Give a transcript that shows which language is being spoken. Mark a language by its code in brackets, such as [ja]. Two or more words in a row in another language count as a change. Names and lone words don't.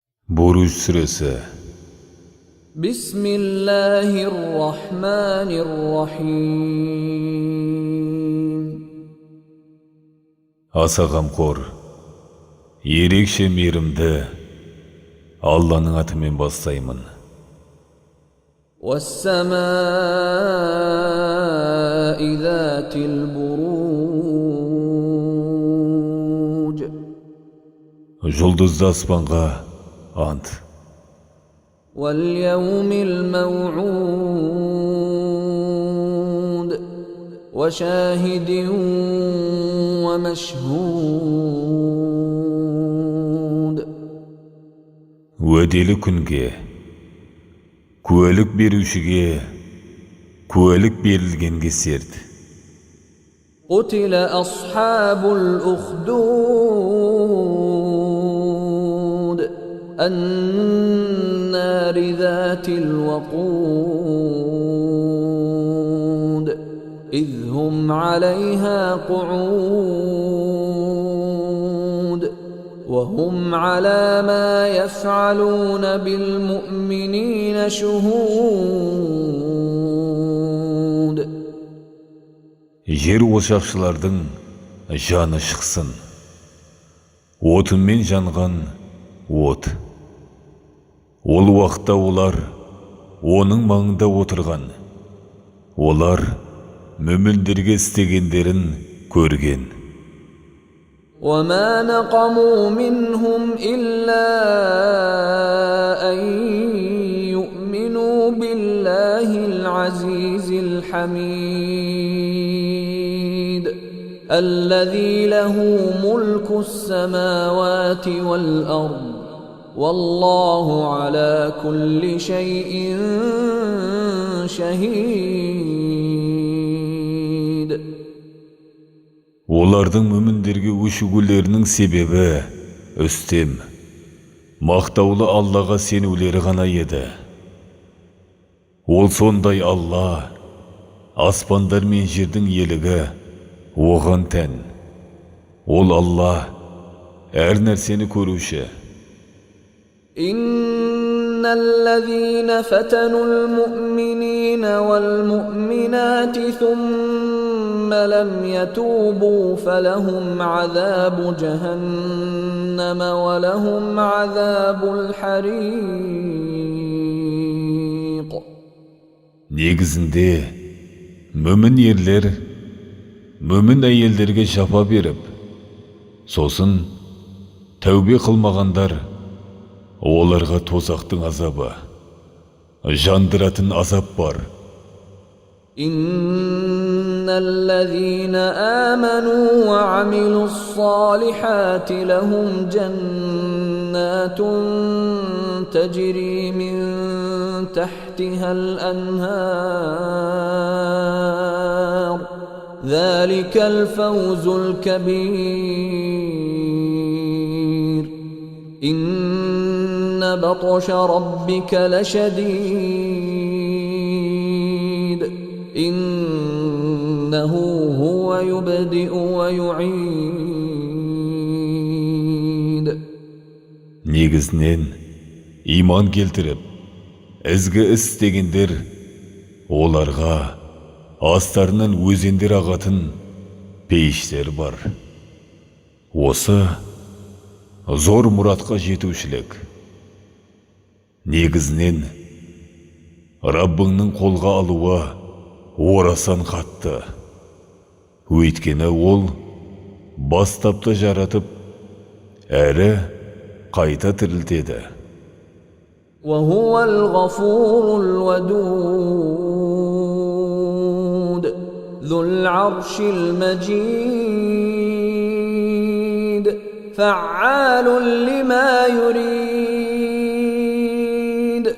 [kk] Buruj suresi. [ar] Bismillahirrahmanirrahim. [kk] Аса қамқор, ерекше мейірімді Алланың атымен бастаймын. [ar] وَالسَّمَاءِ ذَاتِ الْبُرُوجِ. [kk] Жұлдызды аспанға ант. [ar] وَالْيَوْمِ الْمَوْعُودِ. وَشَاهِدٍ وَمَشْهُودٍ. [kk] Уәделі күнге, куәлік берушіге, куәлік берілгенге серт. [ar] قُتِلَ أَصْحَابُ الْأُخْدُودِ. النَّارِ ذَاتِ الْوَقُودِ. إِذْ هُمْ عَلَيْهَا قُعُودٌ وَهُمْ عَلَى مَا يَفْعَلُونَ بِالْمُؤْمِنِينَ شُهُودٌ. [kk] Жер ошақшылардың жаны шықсын. Отынмен жанған от. Ол уақытта олар оның маңында отырған. Олар мүміндерге істегендерін көрген. [ar] وَمَا نَقَمُوا مِنْهُمْ إِلَّا أَن يُؤْمِنُوا بِاللَّهِ الْعَزِيزِ الْحَمِيدِ الَّذِي لَهُ مُلْكُ السَّمَاوَاتِ وَالْأَرْضِ وَاللَّهُ عَلَى كُلِّ شَيْءٍ شَهِيدٌ. [kk] Олардың мүміндерге өшігулерінің себебі үстем, мақтаулы Аллаға сенулері ғана еді. Ол сондай Алла, аспандар мен жердің елігі оған тән. Ол Алла әр нәрсені көруші. [ar] إِنَّ الَّذِينَ فَتَنُوا الْمُؤْمِنِينَ وَالْمُؤْمِنَاتِ ثُمَّ لَمْ يَتُوبُوا فَلَهُمْ عَذَابُ جَهَنَّمَ وَلَهُمْ عَذَابُ الْحَرِيقِ. [kk] Негізінде, мүмін ерлер, мүмін әйелдерге жапа беріп, сосын тәубе қылмағандар, оларға тозақтың азабы, жандыратын азап бар. [ar] إِنَّ الَّذِينَ آمَنُوا وَعَمِلُوا الصَّالِحَاتِ لَهُمْ جَنَّاتٌ تَجْرِي مِنْ تَحْتِهَا الْأَنْهَارُ ذَلِكَ الْفَوْزُ الْكَبِيرُ. إِنَّ بَطْشَ رَبِّكَ لَشَدِيدٌ. إِنَّهُ هُوَ يُبْدِئُ وَيُعِيدُ. [kk] Негізінен, иман келтіріп, ізгі істегендер, оларға астарынан өзендер ағатын пейіштер бар. Осы зор мұратқа жетушілік. Негізінен, Раббыңның қолға алуы орасан қатты. Өйткені ол бастапты жаратып, әрі қайта тірілтеді. [ar] وَهُوَ الْغَفُورُ الْوَدُودُ ذُو الْعَرْشِ الْمَجِيدُ فَعَّالٌ لِمَا يُرِيدُ.